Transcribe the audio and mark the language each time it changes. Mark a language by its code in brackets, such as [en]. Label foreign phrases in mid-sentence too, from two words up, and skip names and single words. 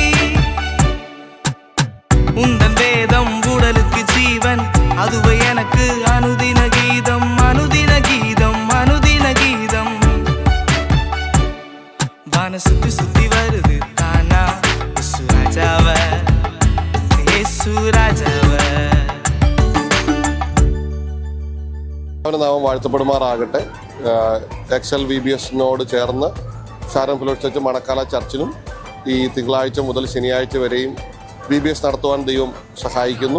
[ta] உந்தன் வேதம் உடலுக்கு ஜீவன் அதுவே எனக்கு அனுதின கீதம் அனுதின கீதம் அனுதின கீதம் மன சுத்தி சுத்தி வருது தானா இயேசு ராஜாவ இயேசு രാജാവ [ml] നാമം വാഴ്ത്തപ്പെടുമാറാകട്ടെ. എക്സൽ VBSനോട് ചേർന്ന് ഷാരോൺ ഫെലോഷിപ്പ് ചർച്ച് മണക്കാല ചർച്ചിനും ഈ തിങ്കളാഴ്ച മുതൽ ശനിയാഴ്ച വരെയും VBS നടത്തുവാൻ ദൈവം സഹായിക്കുന്നു.